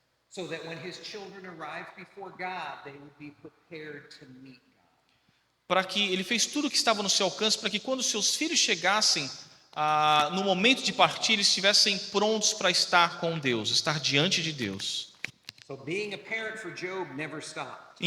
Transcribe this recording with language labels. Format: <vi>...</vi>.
<en>so that when his children arrived before God, they would be prepared to meet God.</en> <pt>Para que ele fez tudo o que estava no seu alcance, para que quando seus filhos chegassem no momento de partir, eles estivessem prontos para estar com Deus, estar diante de Deus.</pt> <en>So being a parent for Job never stopped.</en>